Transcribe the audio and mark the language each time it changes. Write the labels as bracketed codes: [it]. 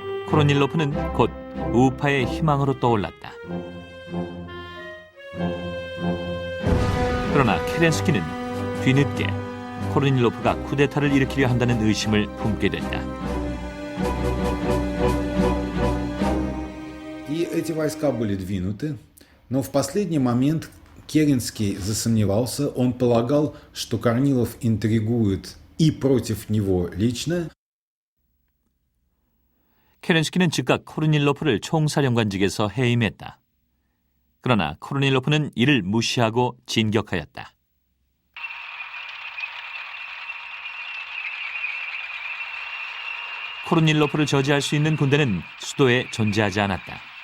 [ko] 코르닐로프는 곧 우파의 희망으로 떠올랐다. 그러나 케렌스키는 뒤늦게 코르닐로프가 쿠데타를 일으키려 한다는 의심을 품게 된다. [ru] И эти войска были двинуты, но в последний момент Керенский засомневался, он полагал, что Корнилов интригует и против него лично. [ko] 케렌스키는 즉각 코르닐로프를 총사령관직에서 해임했다. 그러나 코르닐로프는 이를 무시하고 진격하였다. 코르닐로프를 저지할 수 있는 군대는 수도에 존재하지 않았다.